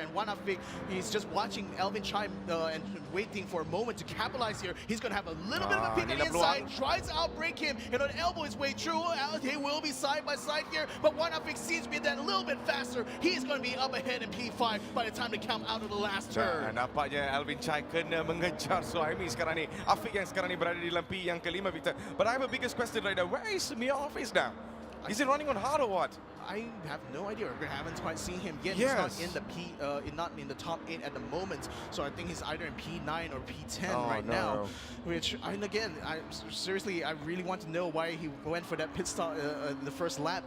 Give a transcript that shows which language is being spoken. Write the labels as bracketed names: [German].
[English] And one Afik, he's just watching Alvin Chai and waiting for a moment to capitalize here. He's going to have a little bit of a pick on the inside, tries to outbreak him, and on elbow his way through. They will be side by side here, but one Afik seems to be that a little bit faster. He's going to be up ahead in P5 by the time they come out of the last turn. [Malay] Nampaknya Alvin Chai kena mengejar Suhaimi sekarang ni. Afik yang sekarang ni berada di dalam P yang kelima, Victor. [English] But I have a biggest question right now. Where is Mio Hafiz now? Is he running on hard or what? I have no idea. We haven't quite seen him yet. Yes. He's not in the top 8 at the moment. So I think he's either in P9 or P10 now. Which, and again, seriously, I really want to know why he went for that pit stop in the first lap.